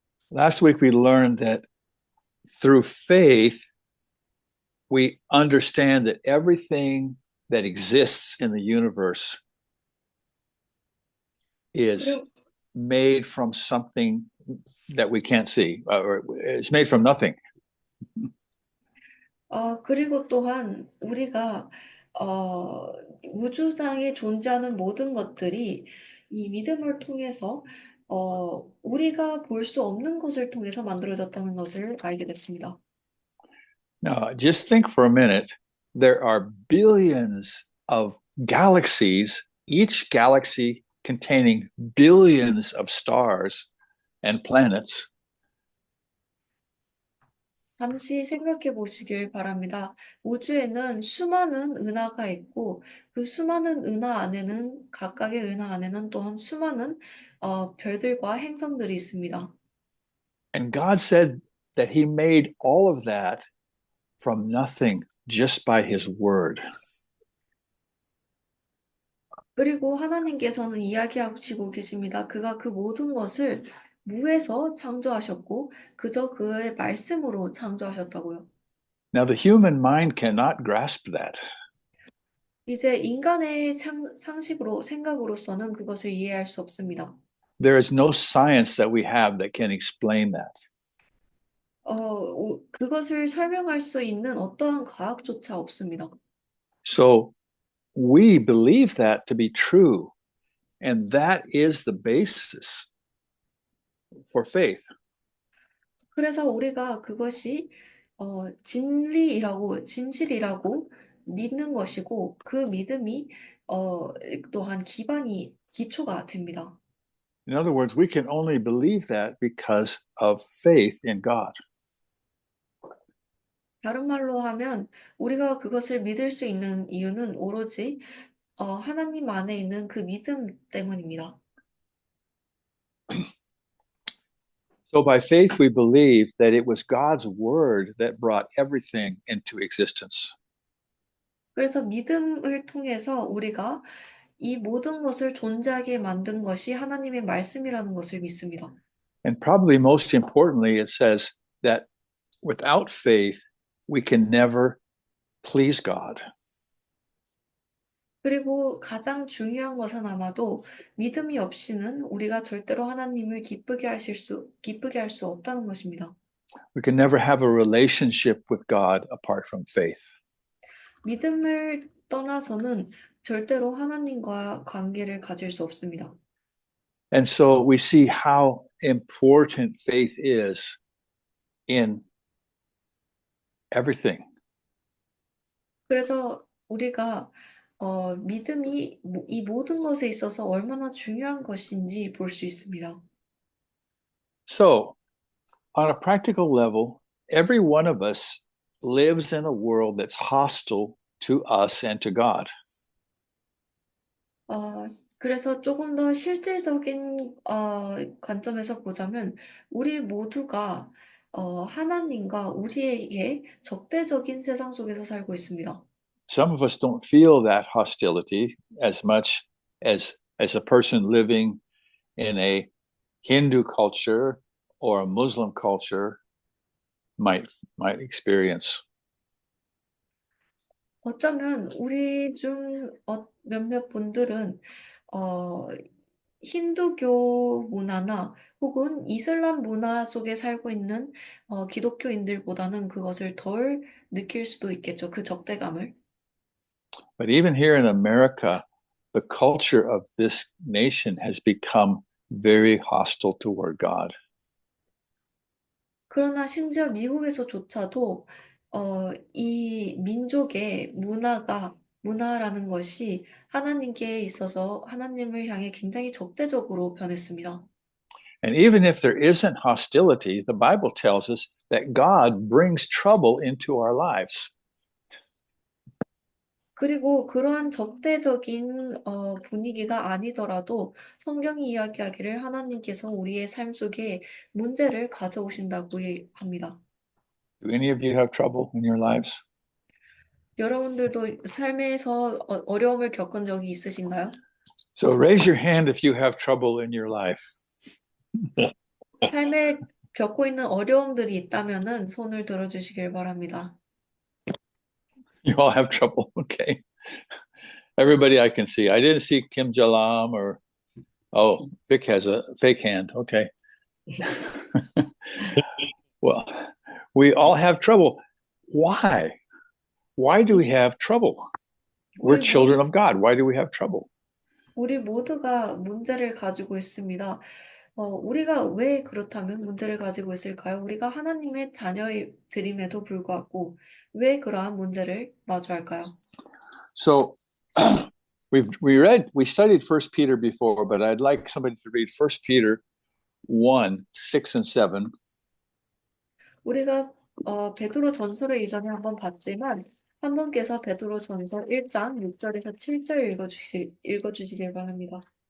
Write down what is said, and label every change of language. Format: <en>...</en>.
<en>Last week we learned that through faith we understand that everything that exists in the universe is made from something that we can't see, or it's made from nothing.</en> <ko>그리고 또한 우리가 우주상에 존재하는 모든 것들이 이 믿음을 통해서 우리가 볼 수 없는 것을 통해서 만들어졌다는 것을 알게 됐습니다.</ko> <en>Now, just think for a minute. There are billions of galaxies, each galaxy containing billions of stars and planets.</en> <ko>잠시 생각해 보시길 바랍니다. 우주에는 수많은 은하가 있고 그 수많은 은하 안에는 각각의 은하 안에는 또한 수많은 별들과 행성들이 있습니다.</ko> <en>And God said that He made all of that from nothing just by His word.</en> <ko>그리고 하나님께서는 이야기하시고 계십니다. 그가 그 모든 것을 무에서 창조하셨고 그저 그의 말씀으로 창조하셨다고요.</ko> <en>Now, the human mind cannot grasp that.</en> <ko>이제 인간의 상식으로 생각으로서는 그것을 이해할 수 없습니다.</ko> <en>There is no science that we have that can explain that.</en> <ko>그것을 설명할 수 있는 어떠한 과학조차 없습니다.</ko> <en>So we believe that to be true, and that is the basis for faith.</en> <ko>그래서 우리가 그것이 진실이라고 믿는 것이고 그 믿음이 또한 기초가 됩니다.</ko> <en>In other words, we can only believe that because of faith in God.</en> <ko>다른 말로 하면 우리가 그것을 믿을 수 있는 이유는 오로지 하나님 안에 있는 그 믿음 때문입니다.</ko> <en>So by faith, we believe that it was God's word that brought everything into existence.</en> <ko>그래서 믿음을 통해서 우리가 이 모든 것을 존재하게 만든 것이 하나님의 말씀이라는 것을 믿습니다.</ko> <en>And probably most importantly, it says that without faith, we can never please God.</en> <ko>그리고 가장 중요한 것은 아마도 믿음이 없이는 우리가 절대로 하나님을 기쁘게 할 수 없다는 것입니다.</ko> <en>We can never have a relationship with God apart from faith.</en> <ko>믿음을 떠나서는 절대로 하나님과 관계를 가질 수 없습니다.</ko> <en>And so we see how important faith is in everything.</en> <ko>그래서 우리가 믿음이 이 모든 것에 있어서 얼마나 중요한 것인지 볼 수 있습니다.</ko> <en>So, on a practical level, every one of us lives in a world that's hostile to us and to God.</en> <ko>그래서 조금 더 실질적인 관점에서 보자면 우리 모두가 하나님과 우리에게 적대적인 세상 속에서 살고 있습니다.</ko> <en>Some of us don't feel that hostility as much as a person living in a Hindu culture or a Muslim culture might experience.</en> <ko>어쩌면 우리 중 몇몇 분들은 힌두교 문화나 혹은 이슬람 문화 속에 살고 있는 기독교인들보다는 그것을 덜 느낄 수도 있겠죠. 그 적대감을.</ko> <en>But even here in America, the culture of this nation has become very hostile toward God.</en> <ko>그러나 심지어 미국에서조차도 이 민족의 문화라는 것이 하나님께 있어서 하나님을 향해 굉장히 적대적으로 변했습니다.</ko> <en>And even if there isn't hostility, the Bible tells us that God brings trouble into our lives.</en> <ko>그리고 그러한 적대적인 분위기가 아니더라도 성경이 이야기하기를 하나님께서 우리의 삶 속에 문제를 가져오신다고 합니다.</ko> <en>Do any of you have trouble in your lives?</en> <ko>여러분들도 삶에서 어려움을 겪은 적이 있으신가요?</ko> <en>So raise your hand if you have trouble in your life.</en> <ko>삶에 겪고 있는 어려움들이 있다면은 손을 들어주시길 바랍니다.</ko> <en>You all have trouble. Okay. Everybody I can see. I didn't see Kim Jalam or, oh, Vic has a fake hand. Okay. Well, we all have trouble. why? Why do we have trouble? We're</en> <ko>우리</ko> <en>children</en> <ko>모두,</ko> <en>of God. Why do we have trouble?</en> <ko>우리 모두가 문제를 가지고 있습니다. 우리가 왜 그렇다면 문제를 가지고 있을까요? 우리가 하나님의 자녀들임에도 불구하고 왜 그러한 문제를 마주할까요?</ko> <en>So we studied First Peter before, but I'd like somebody to read First Peter 1, 6 and 7.</en> <ko>우리가 베드로 전서를 이전에 한번 봤지만 한 분께서 베드로 전서 1장 6절에서 7절 읽어주시길 바랍니다.</ko>